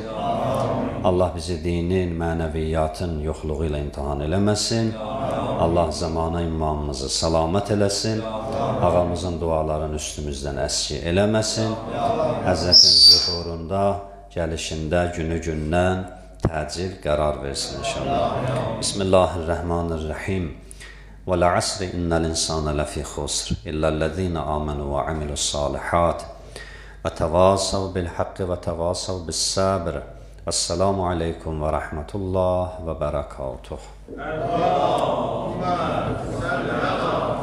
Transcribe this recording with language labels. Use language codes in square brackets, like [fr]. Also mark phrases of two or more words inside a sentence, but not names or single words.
[az] Allah bizi dinin, mənəviyyatın yoxluğu ilə imtihan eləməsin. Allah zamana imamımızı salamət eləsin. Ağamızın duaların üstümüzdən əski eləməsin. Həzrətin zühurunda, gəlişində, günü-gündən təcil qərar versin inşallah. [ar] Bismillahirrahmanirrahim. وَالْعَصْرِ إِنَّ الْإِنسَانَ لَفِي خُسْرٍ إِلَّا الَّذِينَ آمَنُوا وَعَمِلُوا الصَّالِحَاتِ وَتَوَاصَوْا بِالْحَقِّ وَتَوَاصَوْا بِالصَّبْرِ وَالسَّلَامُ عَلَيْكُمْ وَرَحْمَةُ اللَّهِ وَبَرَكَاتُهُ.